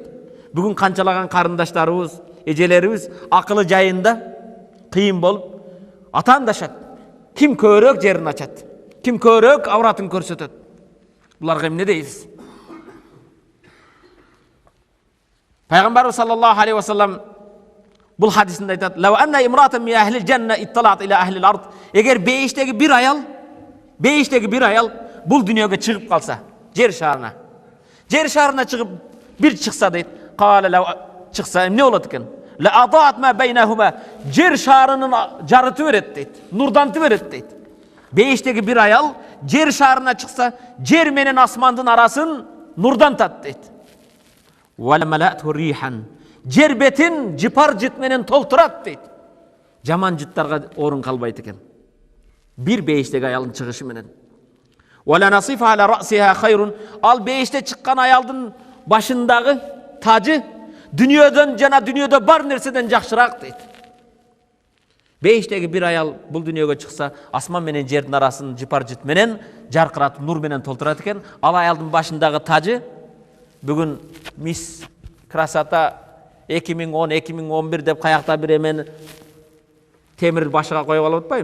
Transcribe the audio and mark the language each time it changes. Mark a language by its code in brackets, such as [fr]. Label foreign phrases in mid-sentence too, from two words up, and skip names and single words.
[ky] Бүгүн канчалаган карындаштарыбыз, эжелерибиз акылы жайында кыйын болуп атаандашат. Ким көбүрөөк жерин ачат, ким көбүрөөк авратын көрсөтөт. Буларга эмне дейбиз? Пайгамбарыбыз [ar] صلى الله عليه وسلم [ky] бул хадисинде айтат: [ar] "لو أن امرأة من أهل الجنة اطلعت إلى أهل الأرض." [ky] Эгер бейиштеги бир аял бул дүйнөгө чыгып калса, жер шарына чыгып бир чыкса дейт. [ar] قال لو [ky] чыкса эмне болот экен? [ar] لأضاءت ما بينهما. [ky] Жер шарынын жарыты берет дейт, нурданты берет дейт. Бейиштеги бир аял жер шарына чыкса, жер менен асмандын арасын нурдантат дейт. [ar] ولملأته ريحا. [ky] Жер бетин жыпар жыт менен толтурат дейт. Жаман жыттарга орун калбайт экен. Бир бейиштеги аялдын чыгышы менен. [ar] ولنصيفها على رأسها خير. [ky] Ал бейиште чыккан аялдын башындагы тажы дүниөдөн жана дүниөдө бар нерседен жакшыраак дейт. Бейиштеги бир аял бул дүниөгө чыкса, асман менен жердин арасын жыпар жыт менен жаркыратып, нур менен толтурат экен. Ал аялдын башындагы тажы бүгүн [ru] мисс красота [ky] 2010-2011 деп каякта бир эмени темир башыга коюп алып атпайбы?